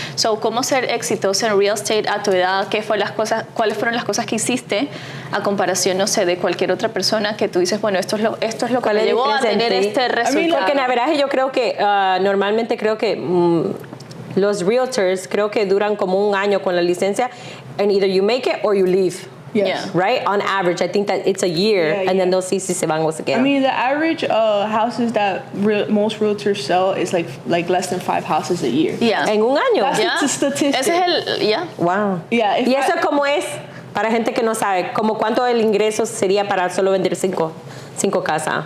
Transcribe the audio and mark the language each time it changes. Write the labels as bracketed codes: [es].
[es] So, ¿cómo ser exitoso en real estate a tu edad? ¿Cuáles fueron las cosas que hiciste a comparación, no sé, de cualquier otra persona que tú dices, bueno, esto es lo que me llevó a tener este resultado? Porque en la verdad yo creo que normalmente creo que los realtors creo que duran como un año con la licencia and either you make it or you leave. [en] Yes. Yeah. Right? On average, I think that it's a year and then they'll see si se van o se quedan. I mean, the average houses that most realtors sell is like less than 5 houses a year. Yeah. [es] En un año. [en] That's a statistic. [es] Ese es el, [en] Wow. Yeah, [es] ¿Y eso cómo es? Para gente que no sabe, ¿como cuánto el ingreso sería para solo vender cinco casas?